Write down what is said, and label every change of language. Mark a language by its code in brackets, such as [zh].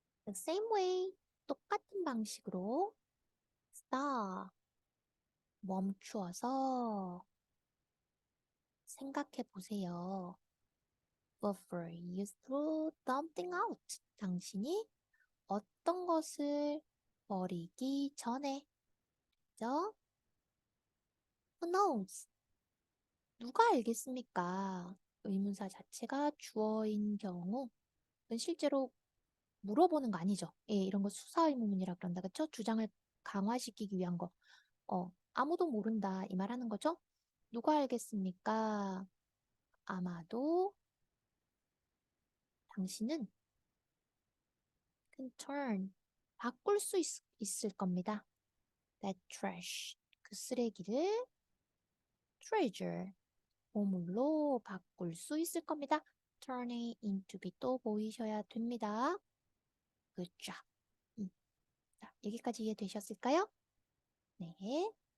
[en] The same way. [ko] 똑같은 방식으로 [en] stop. [ko] 멈추어서 생각해 보세요. [en] Before you throw something out. [ko] 당신이 어떤 것을 버리기 전에. 그죠? [en] Who knows? [ko] 누가 알겠습니까? 의문사 자체가 주어인 경우, 그건 실제로 물어보는 거 아니죠? 예, 이런 거 수사 의문문이라 그런다. 그쵸? 주장을 강화시키기 위한 거. 아무도 모른다. 이 말 하는 거죠? 누가 알겠습니까? 아마도 당신은 [en] can turn, [ko] 바꿀 수 있을 겁니다. [en] That trash, [ko] 그 쓰레기를 [en] treasure, [ko] 보물로 바꿀 수 있을 겁니다. [en] turn it into be [ko] 또 보이셔야 됩니다. [en] Good job. [ko] 자, 여기까지 이해되셨을까요? 네.